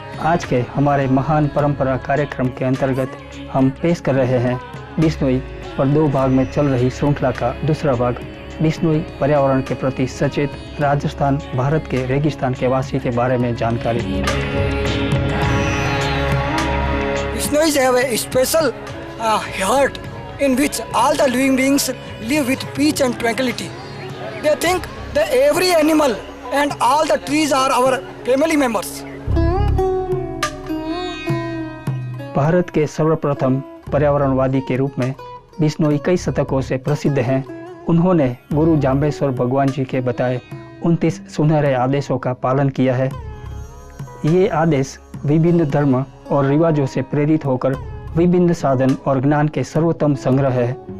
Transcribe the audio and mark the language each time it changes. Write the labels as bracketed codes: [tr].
[hi] आज के हमारे महान परंपरा कार्यक्रम के अंतर्गत हम पेश कर रहे हैं बिश्नोई पर 2 भाग में चल रही श्रृंखला का दूसरा भाग, बिश्नोई पर्यावरण के प्रति सचेत राजस्थान भारत के रेगिस्तान के वासी के बारे में जानकारी। [en] Bisnois have a special heart in which all the living beings live with peace and tranquility. They think that every animal and all the trees are our family members. [hi] Bharat के सर्वप्रथम पर्यावरणवादी के रूप में बिश्नोई कई शतकों से प्रसिद्ध हैं। उन्होंने गुरु जांबेश्वर भगवान जी के बताए 29 सुनहरे आदेशों का पालन किया है। ये आदेश विभिन्न धर्म और रिवाजों से प्रेरित होकर विभिन्न साधन और ज्ञान के सर्वोत्तम संग्रह है।